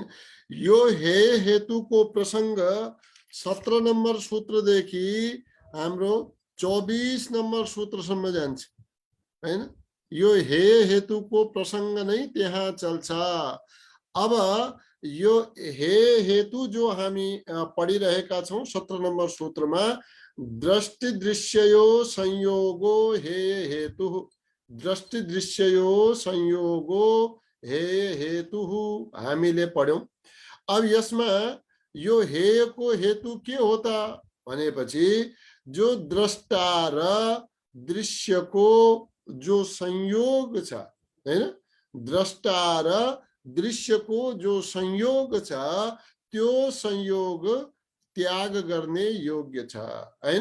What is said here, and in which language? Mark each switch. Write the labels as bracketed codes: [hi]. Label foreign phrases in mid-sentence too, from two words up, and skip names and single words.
[ne] यो हेय हेतुको प्रसंग 17 नम्बर सूत्रदेखि हाम्रो 24 नम्बर सूत्रसम्म जान्छ हैन? यो हेय हेतुको प्रसंग नै त्यहाँ चल्छ। अब यो हेय हेतु जो हामी पढिरहेका छौं 17 नम्बर सूत्रमा [sa] दृष्टि दृश्ययो संयोगो हेय हेतु [ne] दृष्टि दृश्ययो संयोगो हेय हेतु हामीले पढ्यौं। अब यसमा यो हेय को हेतु के होता भनेपछि जो दृष्टा र दृश्यको जो संयोग छ हैन? दृष्टा र दृश्यको जो संयोग छ त्यो संयोग त्याग गर्ने योग्य छ हैन?